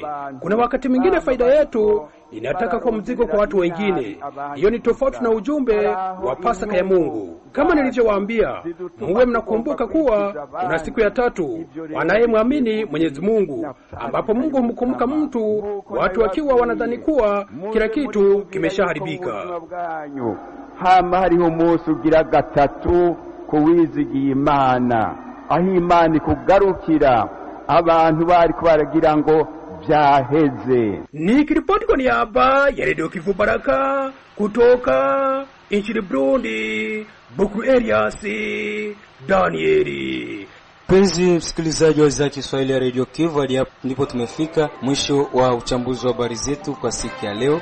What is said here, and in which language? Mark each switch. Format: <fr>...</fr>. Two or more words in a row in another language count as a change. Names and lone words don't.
<sw>Kuna wakati mwingine faida yetu inataka kwa mzigo kwa watu wengine. Hiyo ni tofauti na ujumbe wa Pasaka ya Mungu. Kama nilivyowaambia, muwe mnakumbuka kuwa kuna siku ya tatu wanayemwamini Mwenyezi Mungu, ambapo Mungu humkumbuka mtu watu wakiwa wanadhani kuwa kila kitu kimeshaharibika.</sw> <rn>Hama hariho umunsi ugira gatatu kuwizigiye Imana. aho Imana kugarukira abantu bari kubaragira ngo vyaheze.</rn> <sw>Nikiripoti kwa niaba ya Radio Kivu Baraka kutoka nchini Burundi, Bukuru Elias Danieli. Penzi msikilizaji wa idhaa ya Kiswahili ya Radio Kivu, hadi hapo ndipo tumefika mwisho wa uchambuzi wa habari zetu kwa siku ya leo.</sw>